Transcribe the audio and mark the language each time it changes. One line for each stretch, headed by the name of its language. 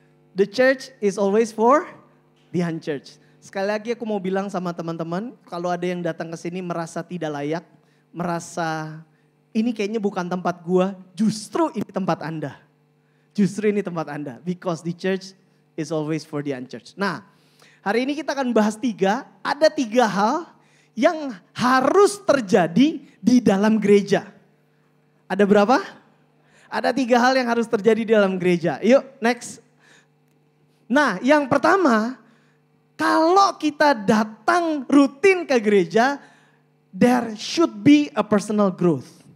English: The church is always for the unchurched.
Indonesian: Sekali lagi aku mau bilang sama teman-teman, kalau ada yang datang ke sini merasa tidak layak, merasa ini kayaknya bukan tempat gua, justru ini tempat Anda. Justru ini tempat Anda.
English: Because the church is always for the unchurched.
Indonesian: Nah, hari ini kita akan bahas ada tiga hal yang harus terjadi di dalam gereja. Ada berapa? Ada 3 hal yang harus terjadi di dalam gereja. Yuk next. Nah yang pertama, kalau kita datang rutin ke gereja,
English: there should be a personal growth.